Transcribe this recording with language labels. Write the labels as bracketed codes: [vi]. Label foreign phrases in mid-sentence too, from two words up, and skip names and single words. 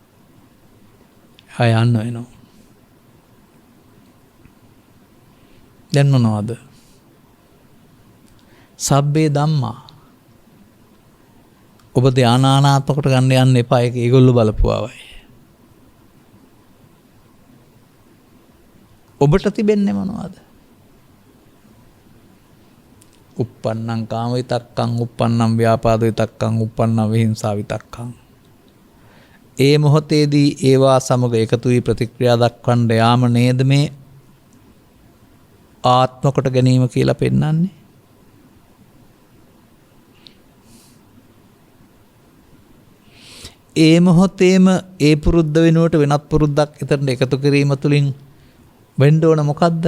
[si] යන්න වෙනවා. දැන් මොනවද? [pi] සබ්බේ ධම්මා. [si] ඔබ ධානානාත්මකට ගන්න යන්න එපා. ඒක ඒගොල්ලෝ බලපුවාවයි. ඔබට තිබෙන්නේ මොනවද? [pi] uppannam kama vitakkam, uppannam vyapada vitakkam, uppannam vihinsa vitakkam. [si] ඒ මොහොතේදී ඒවා සමග එකතු වී ප්‍රතික්‍රියා දක්වන්න යාම නේද මේ ආත්මකට ගැනීම කියලා පෙන්වන්නේ. ඒ මොහොතේම ඒ පුරුද්ද වෙනුවට වෙනත් පුරුද්දක් එතනට එකතු කිරීම තුළින් වෙන්න ඕන මොකද්ද?